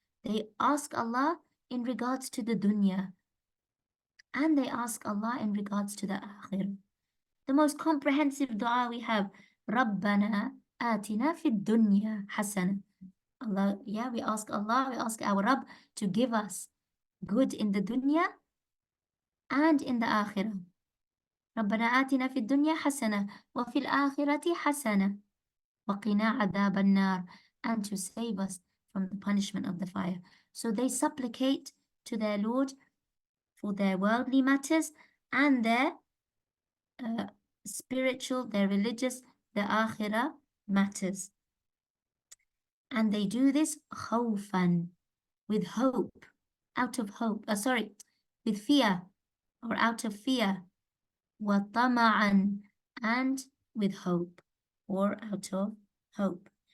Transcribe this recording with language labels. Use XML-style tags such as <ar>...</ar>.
<en>They ask Allah in regards to the dunya and they ask Allah in regards to the akhirah. The most comprehensive dua we have,</en> <ar>رَبَّنَا آتِنَا فِي الدُّنْيَا حَسَنًا.</ar> <en>Allah, yeah, we ask Allah, we ask our Rabb to give us good in the dunya and in the akhirah.</en> <ar>رَبَّنَا آتِنَا فِي الدُّنْيا حَسَنًا وَفِي الْآخِرَةِ حَسَنًا وَقِنَا عَذَابَ النَّارِ,</ar> <en>and to save us from the punishment of the fire. So they supplicate to their Lord for their worldly matters and their spiritual, their religious, their akhirah matters. And they do this khawfan, with hope, out of hope, with fear or out of fear, wa tama'an, and with hope or out of hope.</en>